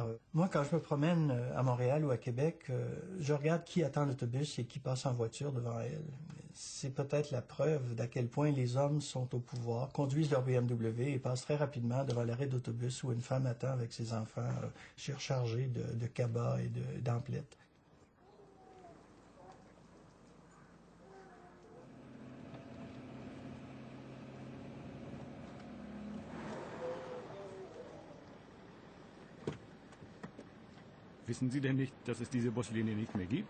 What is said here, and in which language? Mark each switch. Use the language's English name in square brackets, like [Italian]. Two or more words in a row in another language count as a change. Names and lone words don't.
[French] Moi, quand je me promène à Montréal ou à Québec, je regarde qui attend l'autobus et qui passe en voiture devant elle. C'est peut-être la preuve d'à quel point les hommes sont au pouvoir, conduisent leur BMW et passent très rapidement devant l'arrêt d'autobus où une femme attend avec ses enfants surchargés de cabas et d'emplettes. [German] Wissen Sie denn nicht, dass es diese Buslinie nicht mehr gibt?